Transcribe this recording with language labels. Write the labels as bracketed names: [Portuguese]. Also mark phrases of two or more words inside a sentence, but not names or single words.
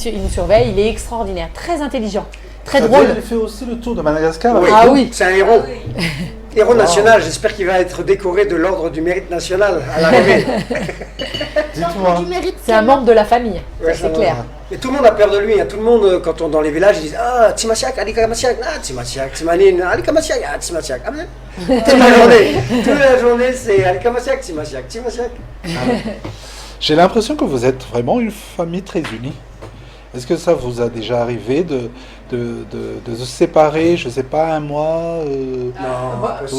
[French] Il nous surveille. Il est extraordinaire. Très intelligent. Très C'est-à-dire, drôle. Il fait aussi le tour de Madagascar. Oui. Ah oui. C'est un héros. Héros national, j'espère qu'il va être décoré de l'ordre du mérite national à l'arrivée. Dites-moi. Du mérite C'est un membre de la famille. Ouais, Ça, c'est clair. Et tout le monde a peur de lui. Hein. Tout le monde, quand on dans les villages, ils disent [Malagasy] ah Timasiak, Alika Masiak, ah Timasiak, [French] Timanin, Alika Masiak, ah Timasiak. Ah, toute la journée, c'est [Malagasy] Alika Masiak, Timasiak, Timasiak. [French] J'ai l'impression que vous êtes vraiment une famille très unie. Est-ce que ça vous a déjà arrivé de se séparer, je ne sais pas, un mois, Non, pas possible.